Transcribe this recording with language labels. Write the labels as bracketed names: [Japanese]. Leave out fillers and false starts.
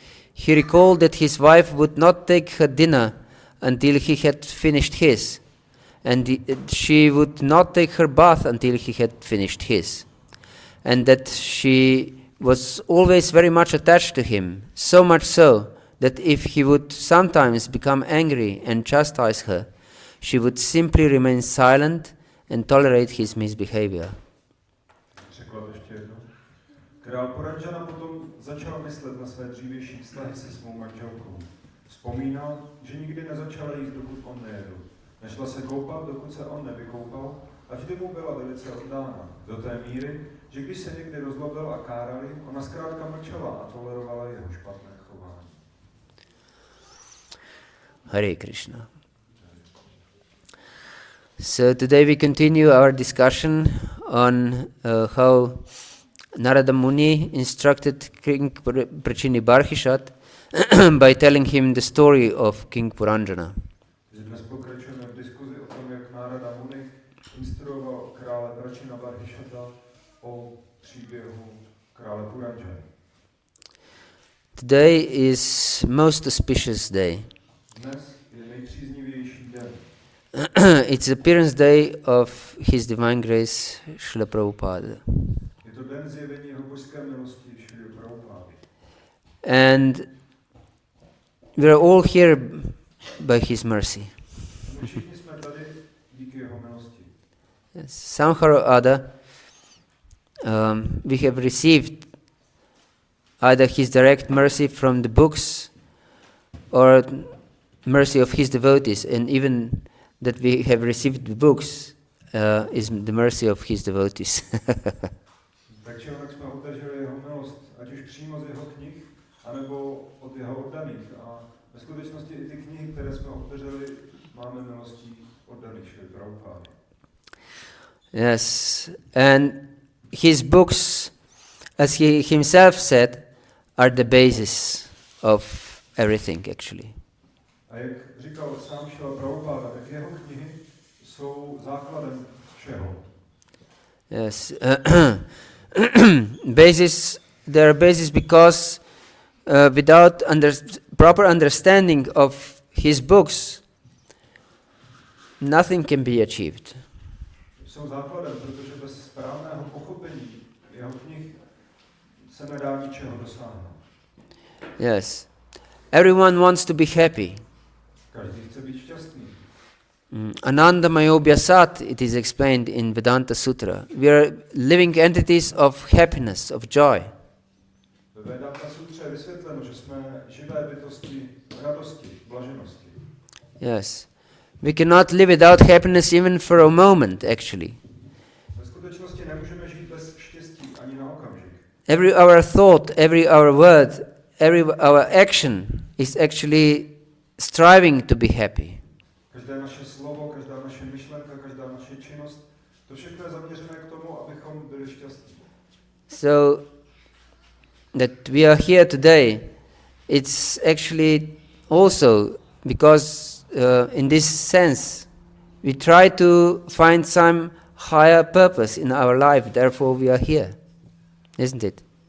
[English] He recalled that his wife would not take her dinner until he had finished his, and she would not take her bath until he had finished his, and that she was always very much attached to him, so much so that if he would sometimes become angry and chastise her, she would simply remain silent and tolerate his misbehavior. [Czech] Překlad ještě jednou. Král Puranjana potom začal myslet na své dřívější vztahy se svou manželkou. Vzpomínal, že nikdy nezačala jíst, dokud on nejedl. Nešla se koupat, dokud se on nevykoupal, a vždy mu byla velice oddána. Do té míry, že když se někdy rozlobil a kárali, ona zkrátka mlčela a tolerovala jeho špatné chování. [Sanskrit] Hare Krishna. [English] So today we continue our discussion on how Narada Muni instructed King Prachini Barhishat by telling him the story of King Puranjana. [Czech] Dnes pokračujeme v diskuzi o tom, jak Narada Muni instruoval krále Prachina Barhishata o příběhu krále Puranjany. [English] Today is most auspicious day. [Czech] Dnes je nejpříznivější den. [English] It's the appearance day of His Divine Grace Srila Prabhupada. [Czech] Je to den zjevení jeho božské milosti Srila Prabhupády. [English] And we are all here by His mercy. [Czech] Všichni jsme tady díky jeho milosti. [English] Somehow or other, we have received either His direct mercy from the books or mercy of His devotees, and even that we have received the books is the mercy of His devotees. [Czech] Takže onak jsme obdrželi jeho milost, ať už přímo z jeho knih, anebo od jeho oddaných. A ve skutečnosti i ty knihy, které jsme obdrželi, máme milostí oddaných Srila Prabhupády. [English] Yes, and his books, as he himself said, are the basis of everything actually. [Czech] A jak říkal sám Srila Prabhupáda, tak jeho knihy jsou základem všeho. [English] Yes, they are basis because without proper understanding of his books, nothing can be achieved. [Czech] Jsou základem, protože bez správného pochopení jeho knih se nedá ničeho dosáhnout. [English] Yes, everyone wants to be happy. [Czech] Každý chce být šťastný. [Sanskrit] Ananda Mayobhyasat, [English] it is explained in Vedanta Sutra. We are living entities of happiness, of joy. [Czech] Ve Vedanta Sutře je vysvětleno, že jsme živé bytosti radosti, blaženosti. [English] Yes. We cannot live without happiness even for a moment, actually. [Czech] Ve skutečnosti nemůžeme žít bez štěstí ani na okamžik. [English] Every our thought, every our word, every our action is actually striving to be happy. [Czech] Každé naše slovo, každá naše myšlenka, každá naše činnost, to všechno je zaměřené k tomu, abychom byli šťastní. [English] So that we are here today, it's actually also because in this sense we try to find some higher purpose in our life, therefore we are here, isn't it?